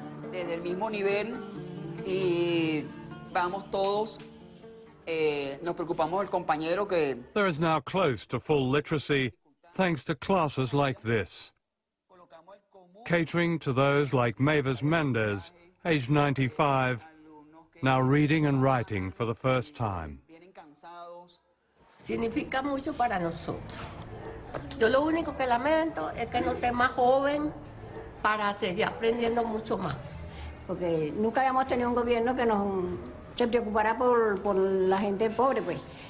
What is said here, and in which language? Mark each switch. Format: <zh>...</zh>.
<es>Desde el mismo nivel y vamos todos, nos preocupamos del compañero que...</es> <en>There is now close to full literacy thanks to classes like this, catering to those like Mavis Mendez, aged 95, now reading and writing for the first time.</en> <es>Significa mucho para nosotros. Yo lo único que lamento es que no esté más joven para seguir aprendiendo mucho más. Porque nunca habíamos tenido un gobierno que se preocupara por la gente pobre, pues.</es>